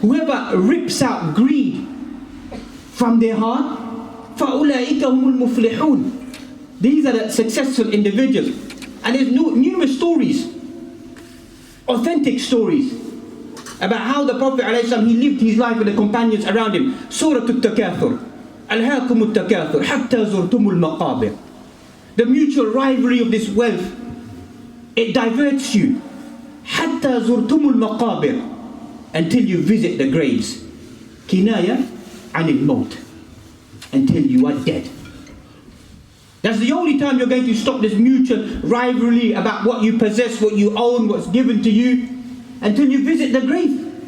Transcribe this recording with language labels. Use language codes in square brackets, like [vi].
[en] Whoever rips out greed from their heart, [ar] فَأُولَٰئِكَ هُمُ الْمُفْلِحُونَ. [en] These are the successful individuals. And there's numerous stories, authentic stories, about how the Prophet ﷺ, he lived his life with the companions around him. Surah Al-Takathur. [ar] أَلْهَاكُمُ التَّكَاثُرُ حَتَّى زُرْتُمُ الْمَقَابِرِ. [en] The mutual rivalry of this wealth, it diverts you. [ar] حَتَّى زُرْتُمُ الْمَقَابِرِ. [en] Until you visit the graves. [ar] كِنَايَةٌ عَنِ الْمَوْتِ. [en] Until you are dead. That's the only time you're going to stop this mutual rivalry about what you possess, what you own, what's given to you, until you visit the grave.